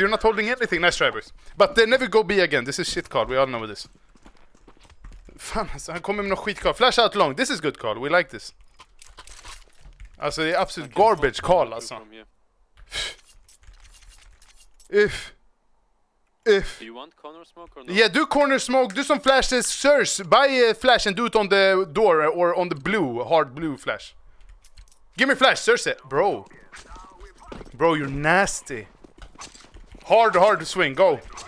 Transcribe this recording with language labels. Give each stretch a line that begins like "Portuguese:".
English: You're not holding anything. Nice try, boys. But they never go B again. This is shit call. We all know this.
Swedish: Fan, alltså, han kommer med någon skit call.
English: Flash out long. This is good call. We like this.
Swedish: Alltså, det är absolut garbage call, alltså.
English: If. Do you want corner smoke or not? Yeah, do corner smoke. Do some flashes. Sirs, buy a flash and do it on the door or on the blue, hard blue flash. Give me flash, Cersei. Bro, you're nasty. Hard swing, go.